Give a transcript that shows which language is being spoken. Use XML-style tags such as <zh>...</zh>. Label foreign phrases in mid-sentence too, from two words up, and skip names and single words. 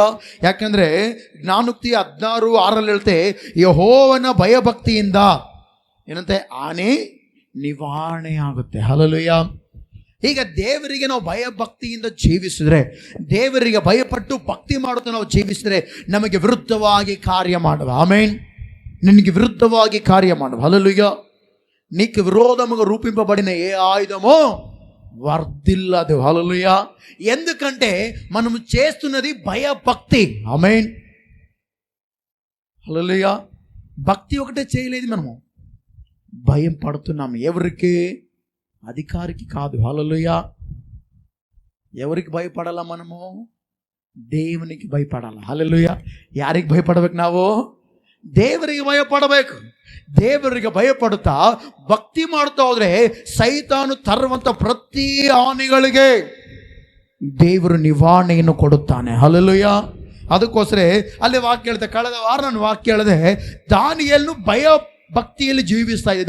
<kn>ಯಾಕಂದರೆ ಜ್ಞಾನೋಕ್ತಿ 16:6 ಹೇಳ್ತೆ, ಯೆಹೋವನ ಭಯಭಕ್ತಿಯಿಂದ ಏನಂತೆ? ಹಾನಿ ನಿವಾರಣೆ ಆಗುತ್ತೆ. ಹಲ್ಲೆಲೂಯಾ. ಈಗ ದೇವರಿಗೆ ನಾವು ಭಯಭಕ್ತಿಯಿಂದ ಜೀವಿಸಿದ್ರೆ, ದೇವರಿಗೆ ಭಯಪಟ್ಟು ಭಕ್ತಿ ಮಾಡುತ್ತಾ ನಾವು ಜೀವಿಸಿದ್ರೆ ನಮಗೆ ವಿರುದ್ಧವಾಗಿ ಕಾರ್ಯ ಮಾಡುವ, ಆಮೇನ್, ನಿನಗೆ ವಿರುದ್ಧವಾಗಿ ಕಾರ್ಯ ಮಾಡುವ.</kn> <te>హల్లెలూయా. నీకు విరోధముగా రూపింపబడిన ఏ ఆయుధమో వర్ధిల్లదు. హల్లెలూయా. ఎందుకంటే మనం చేస్తున్నది భయభక్తి, ఆమేన్. హల్లెలూయా. భక్తి ఒకటే చేయలేదు, మనము భయం పడుతున్నాము. ఎవరికి? అధికారికి కాదు. హల్లెలూయా. ఎవరికి భయపడాలా మనము? దేవునికి భయపడాలి. హల్లెలూయా.</te> <kn>ಯಾರಿಗೆ ಭಯಪಡಬೇಕು ನಾವು? ದೇವರಿಗೆ ಭಯಪಡಬೇಕು. ದೇವರಿಗೆ ಭಯಪಡುತ್ತಾ ಭಕ್ತಿ ಮಾಡ್ತಾ ಹೋದ್ರೆ ಸೈತಾನು ತರುವಂಥ ಪ್ರತಿ ಹಾನಿಗಳಿಗೆ ದೇವರು ನಿವಾರಣೆಯನ್ನು ಕೊಡುತ್ತಾನೆ. ಹಲ್ಲೆಲೂಯಾ. ಅದಕ್ಕೋಸ್ಕರ ಅಲ್ಲಿ ವಾಕ್ಯ ಹೇಳ್ತೆ, ಕಳೆದ ವಾರ ನಾನು ವಾಕ್ಯ ಹೇಳಿದೆ, ದಾನಿಯೇಲನು ಭಯ ಭಕ್ತಿಯಲ್ಲಿ ಜೀವಿಸ್ತಾ ಇದೆ.</kn>